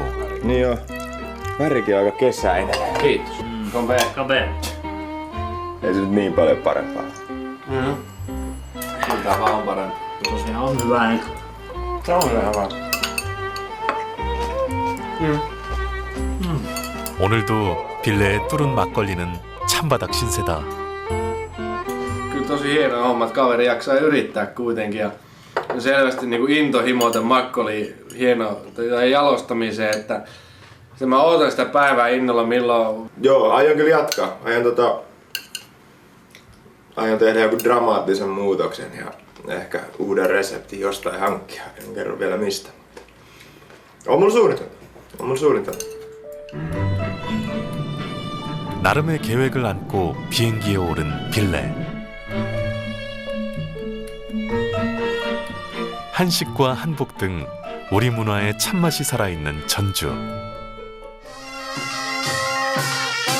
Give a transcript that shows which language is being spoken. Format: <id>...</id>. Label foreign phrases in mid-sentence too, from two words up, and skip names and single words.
<fi>Niin joo. Värikin on aika kesäinen. Kiitos. Kabe. Ei se nyt niin paljon parempaa. Kyllä tää vaan on parempi. Tosiaan on hyvä nyt. Se on hyvä.</fi> <ko>오늘도 빌레의 뚫은 막걸리는 찬바닥 신세다.</ko> <fi>Kyllä tosi hieno homma, että kaveri jaksaa yrittää kuitenkin. Ja selvästi niin kuin intohimo tämän makkoli hieno jalostamiseen, että mä ootan sitä päivää innolla milloin. Joo, aion kyllä jatkaa. Aion tehdä joku dramaattisen muutoksen ja ehkä uuden reseptin jostain hankkia. En kerro vielä mistä. On mulla suunnitelma.</fi> <ko>나름의 계획을 안고 비행기에 오른 빌레. 한식과 한복 등 우리 문화의 참맛이 살아있는 전주.</ko>